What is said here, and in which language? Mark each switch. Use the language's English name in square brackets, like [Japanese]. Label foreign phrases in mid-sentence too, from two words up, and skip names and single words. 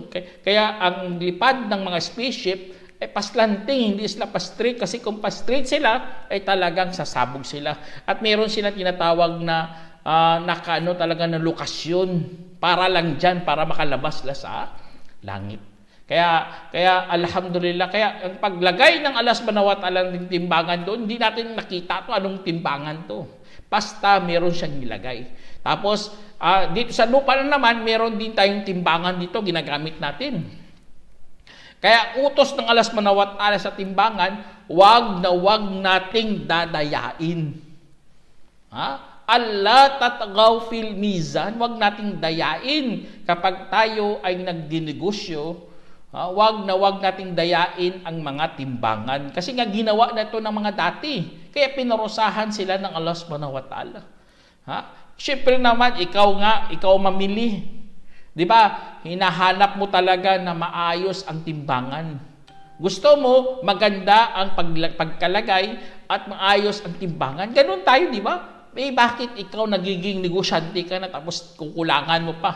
[Filipino] Kaya ang lipad ng mga spaceship, paslanting, hindi sila pa-straight, kasi kung pa-straight sila, ay talagang sasabog sila. At meron sila tinatawag na talaga na lokasyon para lang dyan, para makalabas sila sa langit. Kaya alhamdulillah, kaya ang paglagay ng Allah [Arabic] سبحانه وتعالى [Filipino] ng timbangan doon, hindi natin nakita to anong timbangan to. Basta meron siyang nilagay. Tapos, dito sa lupa na naman, meron din tayong timbangan dito, ginagamit natin. Kaya utos ng Allah [Arabic] سبحانه وتعالى [Filipino] sa timbangan, wag na wag nating dadayain. [Arabic] ألا تطغوا في الميزان, [Filipino] wag nating dayain kapag tayo ay nagdinegosyo. Wag na wag nating dayain ang mga timbangan. Kasi nga ginawa na ito ng mga dati. Kaya pinarusahan sila ng Allah [Arabic] سبحانه وتعالى. [Filipino] Siyempre naman, ikaw mamili. Di ba? Hinahanap mo talaga na maayos ang timbangan. Gusto mo maganda ang pagkalagay at maayos ang timbangan. Ganun tayo, di ba? Bakit ikaw nagiging negosyante ka na tapos kukulangan mo pa?